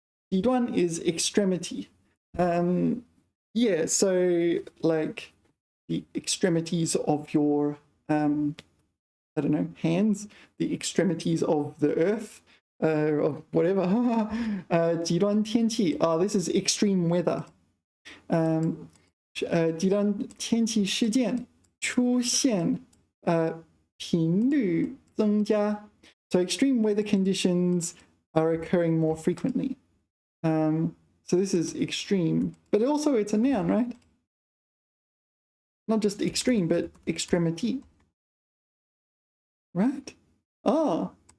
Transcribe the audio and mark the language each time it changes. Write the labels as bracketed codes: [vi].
[en] 极端 is extremity. Yeah, so like the extremities of your, I don't know, hands, the extremities of the earth, of whatever. [zh] 极端天气. [en] This is extreme weather. [zh] 极端天气事件出现频率增加. [en] So extreme weather conditions are occurring more frequently. So this is extreme, but also it's a noun, right? Not just extreme, but extremity. Right? Oh.